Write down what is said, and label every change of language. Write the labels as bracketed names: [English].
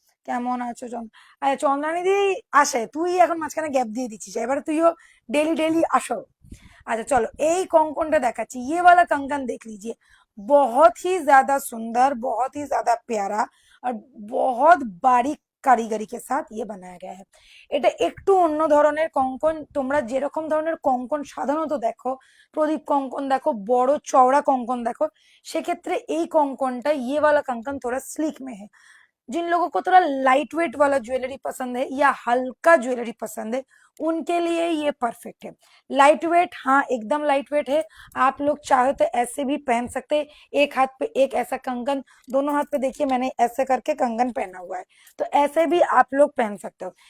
[Bangla] কেমন আছো আরে চন্দ্রানী দি আসে, তুই এখন মাঝখানে গ্যাপ দিয়ে দিচ্ছিস, এবারে তুইও ডেলি ডেলি আসো। [Hindi] अच्छा चलो एक कंकन देखाচ্ছি, ये वाला कंकन देख लीजिए, बहुत ही ज्यादा सुंदर, बहुत ही ज्यादा प्यारा और बहुत बारीक কারিগরি के साथ ये बनाया गया है। [Bangla] এটা একটু অন্য ধরনের কঙ্কন, তোমরা যেরকম ধরনের কঙ্কন সাধারণত দেখো, প্রদীপ কঙ্কন দেখো, বড় চওড়া কঙ্কন দেখো, সেক্ষেত্রে এই কঙ্কনটা [Hindi] ये वाला कंकन थोड़ा स्लिक में है। जिन लोगों को थोड़ा लाइट वेट वाला ज्वेलरी पसंद है या हल्का ज्वेलरी पसंद है, उनके लिए ये परफेक्ट है। लाइट वेट, हाँ एकदम लाइट वेट है। आप लोग चाहे तो ऐसे भी पहन सकते हैं, एक हाथ पे एक ऐसा कंगन, दोनों हाथ पे देखिए मैंने ऐसे करके कंगन पहना हुआ है, तो ऐसे भी आप लोग पहन सकते हो।